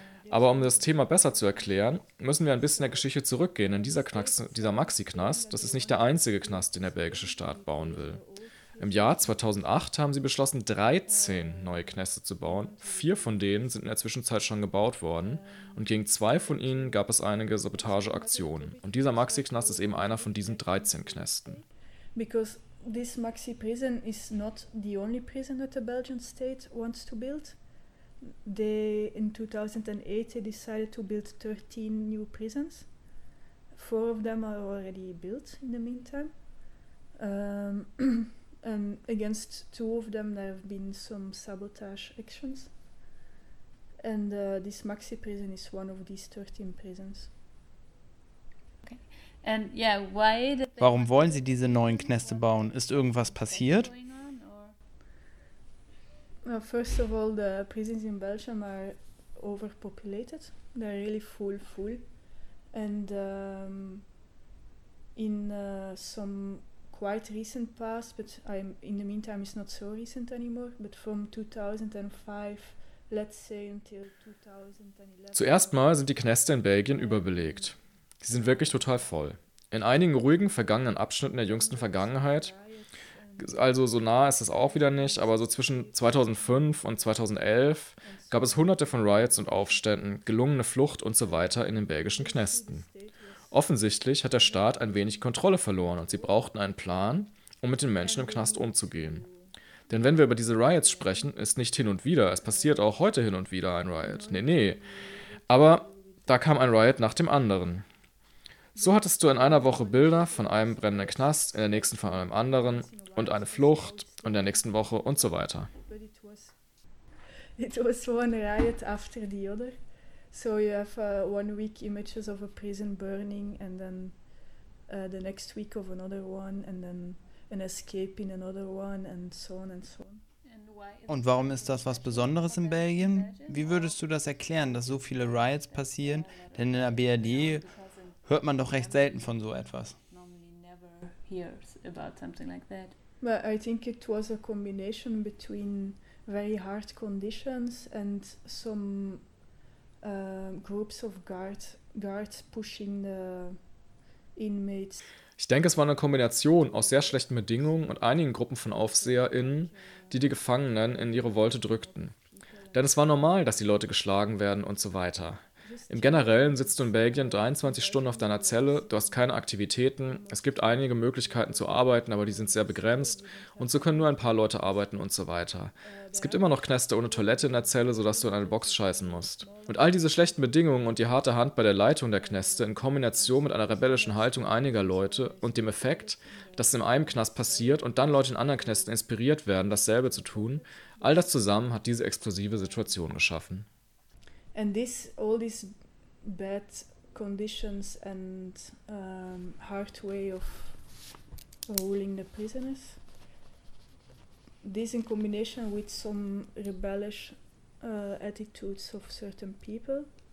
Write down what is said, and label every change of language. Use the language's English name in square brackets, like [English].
[German] Aber um das Thema besser zu erklären, müssen wir ein bisschen der Geschichte zurückgehen, denn dieser Maxi-Knast, das ist nicht der einzige Knast, den der belgische Staat bauen will. Im Jahr 2008 haben sie beschlossen, 13 neue Knäste zu bauen. 4 von denen sind in der Zwischenzeit schon gebaut worden und gegen 2 von ihnen gab es einige Sabotageaktionen. Und dieser Maxi-Knast ist eben einer von diesen 13 Knästen. [English] Because this maxi prison is not the only prison that the Belgian state wants to build. They in 2008 they decided to build 13 new prisons. 4 of them are already built in the meantime. and against 2 of them there have been some sabotage actions. And this maxi prison is one of these 13 prisons. And yeah, why did [German] Warum wollen sie diese neuen Knäste bauen? Ist irgendwas passiert? [English] Well, first of all, the prisons in Belgium are overpopulated. They're really full, full. And in some quite recent past, but I'm in the meantime it's not so recent anymore, but from 2005, let's say until 2011. [German] Zuerst mal sind die Knäste in Belgien überbelegt. Sie sind wirklich total voll. In einigen ruhigen vergangenen Abschnitten der jüngsten Vergangenheit, also so nah ist es auch wieder nicht, aber so zwischen 2005 und 2011 gab es hunderte von Riots und Aufständen, gelungene Flucht und so weiter in den belgischen Knästen. Offensichtlich hat der Staat ein wenig Kontrolle verloren und sie brauchten einen Plan, um mit den Menschen im Knast umzugehen. Denn wenn wir über diese Riots sprechen, ist nicht hin und wieder, es passiert auch heute hin und wieder ein Riot. Nee. Aber da kam ein Riot nach dem anderen. So hattest du in einer Woche Bilder von einem brennenden Knast, in der nächsten von einem anderen und eine Flucht und in der nächsten Woche und so weiter. [English] It was one riot after the other. So you have one week images of a prison burning and then the next week of another one and then an escape in another one and so on and so on. [German] Und warum ist das was Besonderes in Belgien? Wie würdest du das erklären, dass so viele Riots passieren? Denn in der BRD hört man doch recht selten von so etwas. [English] But I think it was a combination between very hard conditions and some groups of guards pushing the inmates. [German] Ich denke, es war eine Kombination aus sehr schlechten Bedingungen und einigen Gruppen von AufseherInnen, die die Gefangenen in ihre Wolte drückten. Denn es war normal, dass die Leute geschlagen werden und so weiter. Im Generellen sitzt du in Belgien 23 Stunden auf deiner Zelle, du hast keine Aktivitäten, es gibt einige Möglichkeiten zu arbeiten, aber die sind sehr begrenzt und so können nur ein paar Leute arbeiten und so weiter. Es gibt immer noch Knäste ohne Toilette in der Zelle, sodass du in eine Box scheißen musst. Und all diese schlechten Bedingungen und die harte Hand bei der Leitung der Knäste in Kombination mit einer rebellischen Haltung einiger Leute und dem Effekt, dass es in einem Knast passiert und dann Leute in anderen Knästen inspiriert werden, dasselbe zu tun, all das zusammen hat diese explosive Situation geschaffen. [English] And this, all these bad conditions and hard way of ruling the prisoners, this in combination with some rebellious attitudes of certain people,